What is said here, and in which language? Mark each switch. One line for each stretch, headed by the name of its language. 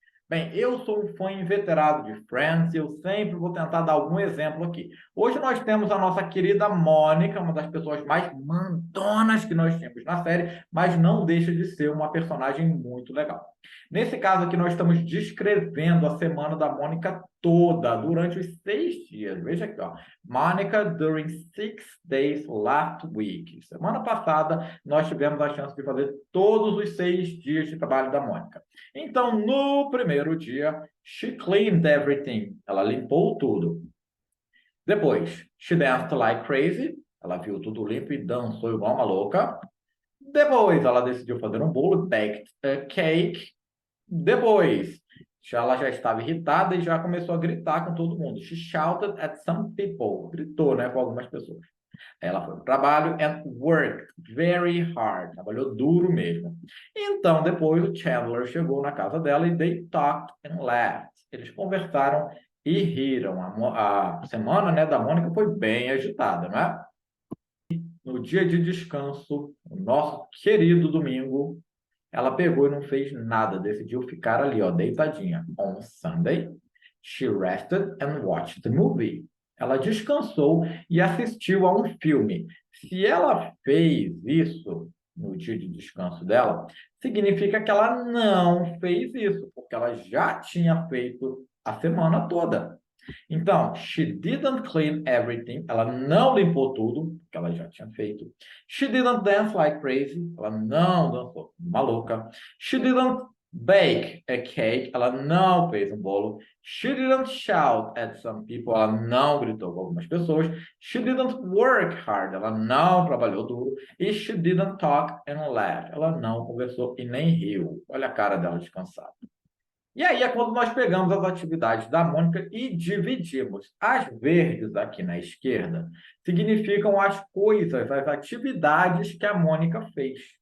Portuguese: Bem, eu sou um fã inveterado de Friends e eu sempre vou tentar dar algum exemplo aqui. Hoje nós temos a nossa querida Mônica, uma das pessoas mais mandonas que nós temos na série, mas não deixa de ser uma personagem muito legal. Nesse caso aqui, nós estamos descrevendo a semana da Mônica toda, durante os 6 dias. Veja aqui, ó.
English: Mônica during 6 days last week.
Portuguese: Semana passada, nós tivemos a chance de fazer todos os 6 dias de trabalho da Mônica. Então, no primeiro dia,
English: she cleaned everything.
Portuguese: Ela limpou tudo. Depois,
English: she danced like crazy.
Portuguese: Ela viu tudo limpo e dançou igual uma louca. Depois, ela decidiu fazer um bolo,
English: baked a cake.
Portuguese: Depois, ela já estava irritada e já começou a gritar com todo mundo.
English: She shouted at some people.
Portuguese: Gritou, né, com algumas pessoas. Ela foi para o trabalho
English: and worked very hard.
Portuguese: Trabalhou duro mesmo. Então, depois o Chandler chegou na casa dela e
English: they talked and laughed.
Portuguese: Eles conversaram e riram. A semana, né, da Mônica foi bem agitada, né? No dia de descanso, o nosso querido domingo, ela pegou e não fez nada. Decidiu ficar ali, ó, deitadinha.
English: On Sunday, she rested and watched the movie.
Portuguese: Ela descansou e assistiu a um filme. Se ela fez isso no dia de descanso dela, significa que ela não fez isso, porque ela já tinha feito a semana toda. Então,
English: she didn't clean everything.
Portuguese: Ela não limpou tudo, que ela já tinha feito.
English: She didn't dance like crazy.
Portuguese: Ela não dançou maluca.
English: She didn't bake a cake.
Portuguese: Ela não fez um bolo.
English: She didn't shout at some people.
Portuguese: Ela não gritou com algumas pessoas.
English: She didn't work hard.
Portuguese: Ela não trabalhou duro.
English: E she didn't talk and laugh.
Portuguese: Ela não conversou e nem riu. Olha a cara dela descansada. E aí é quando nós pegamos as atividades da Mônica e dividimos. As verdes aqui na esquerda significam as coisas, as atividades que a Mônica fez.